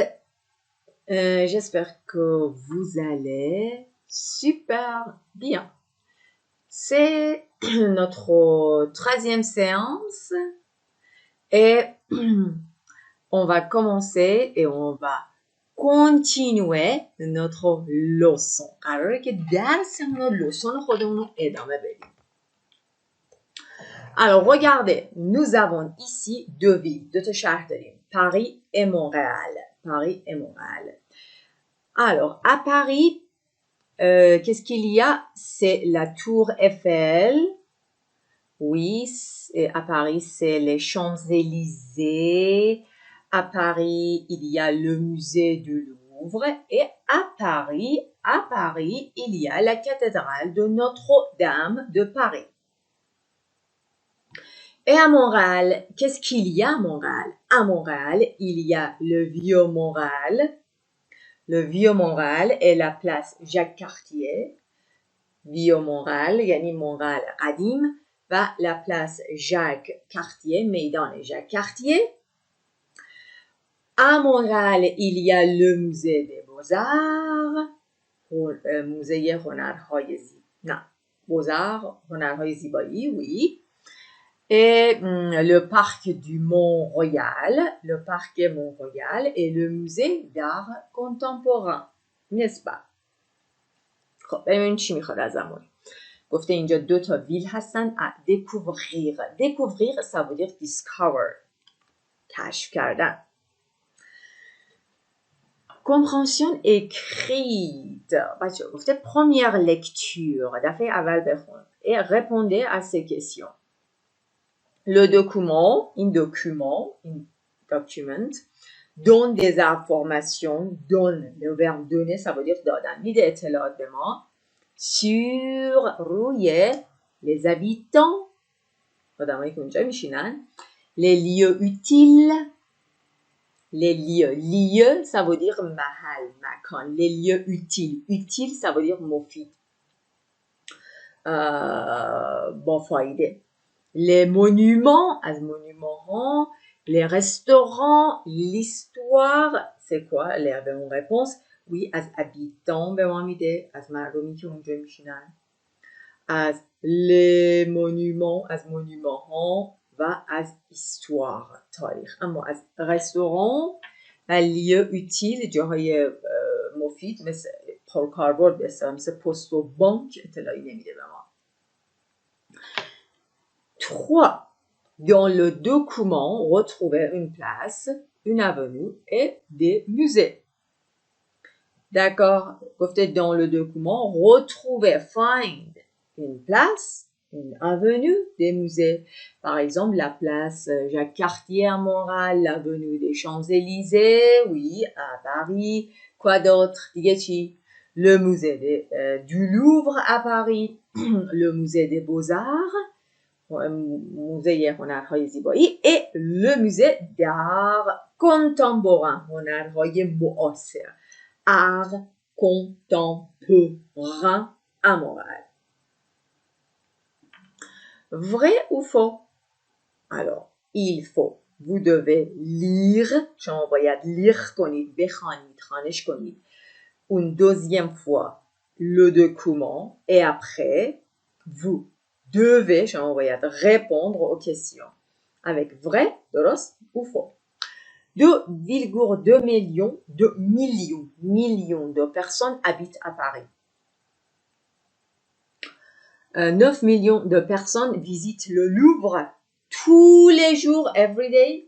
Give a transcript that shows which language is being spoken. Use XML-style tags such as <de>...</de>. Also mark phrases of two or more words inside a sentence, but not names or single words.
<fr>J'espère que vous allez super bien. C'est notre 13e séance et on va commencer et on va continuer notre leçon.</fr> <fa>قراره که درسمون رو leçon خودمون رو ادامه بدیم.</fa> <fr>Alors, regardez, nous avons ici deux villes, deux</fr> <fa>شهر داریم.</fa> <fr>Paris et Montréal. Paris et Montréal. Alors, à Paris, qu'est-ce qu'il y a? C'est la tour Eiffel. Oui, à Paris, c'est les Champs-Élysées. À Paris, il y a le musée du Louvre. Et à Paris, il y a la cathédrale de Notre-Dame de Paris. Et à Montréal, qu'est-ce qu'il y a à Montréal? À Montréal, il y a le Vieux-Montréal. Le Vieux-Montréal est la place Jacques-Cartier.</fr> <fa>Vieux-Montréal, yani Montréal قدیم و</fa> <fr>la place Jacques-Cartier,</fr> <fa>میدان Jacques-Cartier.</fa> <fr>À Montréal, il y a le musée des Beaux-Arts.</fr> <fa>موزه هنرهای نه Beaux-Arts هنرهای زیبایی,</fa> <fr>oui. Et le parc du Mont-Royal, le parc Mont-Royal et le musée d'art contemporain, n'est-ce pas?</fr> <fa>خب ببینیم چی میخواد ازمون. گفته اینجا دو تا ویل هستن.</fa> <fr>découvrir. découvrir ça veut dire discover.</fr> <fa>کشف کردن.</fa> <fr>compréhension écrite.</fr> <fa>بچه گفته</fa> <fr>première lecture.</fr> <fa>دفعه اول بخون.</fa> <fr>Et répondez à ces questions. Le document, un document, donne des informations, donne, le verbe donner, ça veut dire دادن.</fr> <fa>میده اطلاعات به ما sur روی</fa> <fr>les habitants,</fr> <fa>آدمایی که اونجا میشینن,</fa> <fr>les lieux utiles, les lieux, ça veut dire</fr> <fa>محل, مکان,</fa> <fr>les lieux utiles, utile, ça veut dire</fr> <fa>مفید, با فایده.</fa> <fr>Les monuments,</fr> <fa>از monuments ها,</fa> <fr>les restaurants, l'histoire, c'est quoi?</fr> <fa>به اون</fa> <fr>réponse, oui,</fr> <fa>از habitants به ما میده, از مردمی که اونجا میشینن, از</fa> <fr>les monuments,</fr> <fa>از monuments ها و از histoire, تاریخ. اما از restaurant و</fa> <fr>lieu utile,</fr> <fa>جاهای مفید مثل پرکاربرد بسیار مثل پست و بانک اطلاعی نمیده به ما. 3.</fa> <fr>Dans le document, retrouvez une place, une avenue et des musées. D'accord? Dans le document, retrouvez, find, une place, une avenue, des musées. Par exemple, la place Jacques-Cartier à Montréal, l'avenue des Champs-Élysées, oui, à Paris. Quoi d'autre? Le musée du Louvre à Paris, le musée des Beaux-Arts,</fr> <fa>موزه هنرهای زیبایی</fa> <fr>et le musée d'art contemporain,</fr> <fa>هنرهای معاصر,</fa> <fr>art contemporain à Montréal. Vrai ou faux? Alors, il faut, vous devez lire,</fr> <fa>شما باید lire کنید, بخوانید, خوانش کنید,</fa> <fr>une deuxième fois le document et après vous devez,</fr> <fa>شما باید</fa> <fr>répondre aux questions avec vrai, درست ou faux. 2,2 millions de personnes habitent à Paris. 9 millions de personnes visitent le Louvre tous les jours,</fr> <en>every day.</en>